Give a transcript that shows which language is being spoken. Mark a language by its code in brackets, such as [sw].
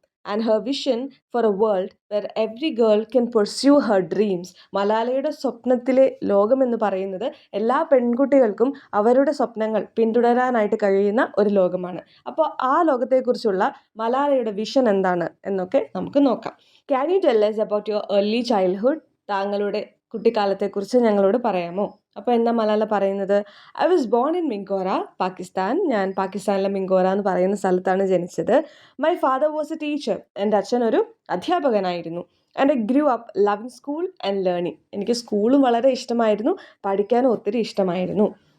[en] And her vision for a world where every girl can pursue her dreams. [ml] മലാലയുടെ സ്വപ്നത്തിലെ ലോകമെന്ന് പറയുന്നത് എല്ലാ പെൺകുട്ടികൾക്കും അവരുടെ സ്വപ്നങ്ങൾ പിന്തുടരാനായിട്ട് കഴിയുന്ന ഒരു ലോകമാണ്. അപ്പോൾ ആ ലോകത്തെക്കുറിച്ചുള്ള മലാലയുടെ വിഷൻ എന്താണ് എന്നൊക്കെ നമുക്ക് നോക്കാം. [en] Can you tell us about your early childhood? [ml] താങ്കളുടെ കുട്ടിക്കാലത്തെക്കുറിച്ച് ഞങ്ങളോട് പറയാമോ? അപ്പോൾ എന്താ മലാല പറയുന്നത്? [en] I was born in Mingora, Pakistan. [ml] ഞാൻ പാകിസ്ഥാനിലെ മിങ്കോറ എന്ന് പറയുന്ന സ്ഥലത്താണ് ജനിച്ചത്. [en] My father was a teacher. [ml] എൻ്റെ അച്ഛൻ ഒരു അധ്യാപകനായിരുന്നു. [en] And I grew up loving school and learning. [ml] എനിക്ക് സ്കൂളും വളരെ ഇഷ്ടമായിരുന്നു, പഠിക്കാനും ഒത്തിരി ഇഷ്ടമായിരുന്നു.